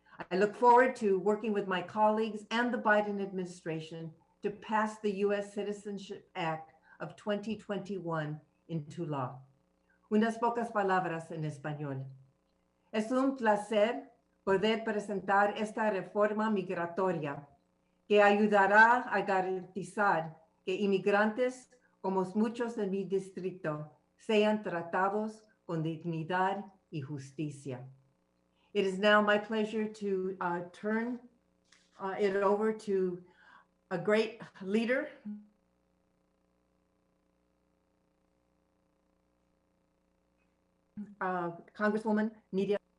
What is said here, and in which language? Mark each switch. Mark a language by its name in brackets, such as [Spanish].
[English] I look forward to working with my colleagues and the Biden administration to pass the U.S. Citizenship Act of 2021 into law. [Spanish] Unas pocas palabras en español. Es un placer poder presentar esta reforma migratoria que ayudará a garantizar que inmigrantes, como muchos en mi distrito, sean tratados con dignidad y justicia. [English] It is now my pleasure to turn it over to a great leader, Congresswoman Nydia.